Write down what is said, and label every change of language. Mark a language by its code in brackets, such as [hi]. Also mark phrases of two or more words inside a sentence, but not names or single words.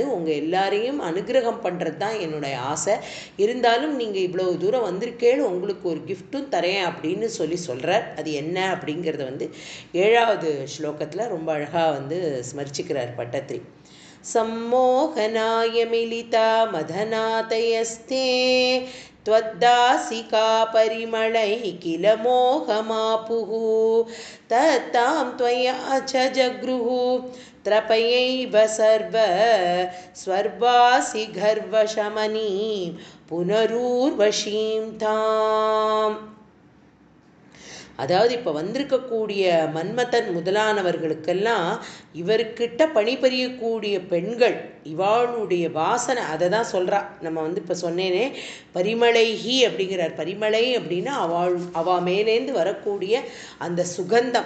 [ta] உங்கள் எல்லாரையும் அனுகிரகம் பண்ணுறது தான் என்னுடைய ஆசை. இருந்தாலும் நீங்கள் இவ்வளவு தூரம் கேளு, உங்களுக்கு ஒரு கிஃப்ட்டும் தரேன் அப்படின்னு சொல்கிறார். அது என்ன அப்படிங்கிறத 7வது ஸ்லோகத்தில் ரொம்ப அழகாக ஸ்மரிச்சுக்கிறார் பட்டத்ரி. [sa] सम्मोहनाय मिलिता मदनादयस्ते त्वद्दासिका परिमलै किल मोहमापुः तत्तां त्वया च जगृहुः त्रपयैव सर्व स्वर्वासि गर्वशमनी पुनरूर्वशीं ताम्. [ta] அதாவது இப்போ வந்திருக்கக்கூடிய மன்மதன் முதலானவர்களுக்கெல்லாம் இவர்கிட்ட பணிபுரியக்கூடிய பெண்கள் இவாளுடைய வாசனை அதை தான் சொல்கிறா. நம்ம இப்போ சொன்னேனே பரிமளைஹி அப்படிங்கிறார். பரிமளை அப்படின்னா அவா மேலேந்து வரக்கூடிய அந்த சுகந்தம்.